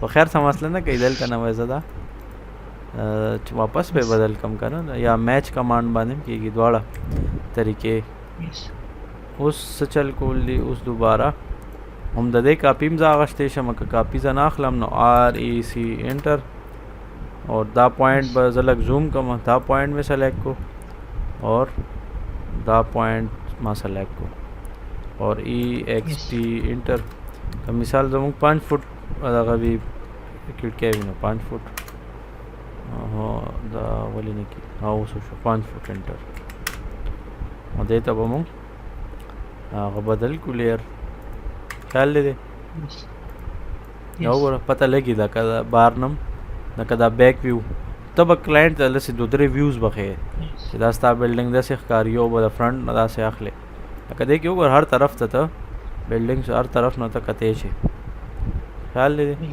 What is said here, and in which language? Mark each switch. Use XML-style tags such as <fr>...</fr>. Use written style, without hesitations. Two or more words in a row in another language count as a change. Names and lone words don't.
<ps>خیر څه مسله نه کوي دلته نه وای زه دا چې واپس به بدل کم که نه یا</ps> <en>match command</en> <ps>باندې هم کېږي دواړه طریقې اوس څه چل کول دي اوس دوباره هم د دې کاپي هم زه اخیستی شم که کاپي زه نه اخلم نو</ps> <en>REC enter</en> <ps>اور دا پوائنٹ به زه لږ زوم کوم دا پوائنٹ مې سلیکټ کو اور دا پوائنٹ ما سلیکټ کو اور</ps> <en>EXT enter</en> <ps>که مثال زموږ 5 فوټ دغه وي کړکۍ وي نو 5 فوټ دا ولې نه کېږي اوس شو 5</ps> <en>foot enter</en> <ps>او دې ته به مونږ هغه بدل کړو لیر خیال دی یو وګوره پته لګي دا که دا بار نم لکه دا</ps> <en>back view</en> <ps>ته به کلاینټ ته داسې 2-3 ویوز به ښیې چې دا ستا بلډینګ داسې ښکاري یو به د فرنټ نه داسې اخلې لکه دې کې وګوره هر طرف ته ته بلډینګ هر طرف نه ته کتی شي خیال دی</ps>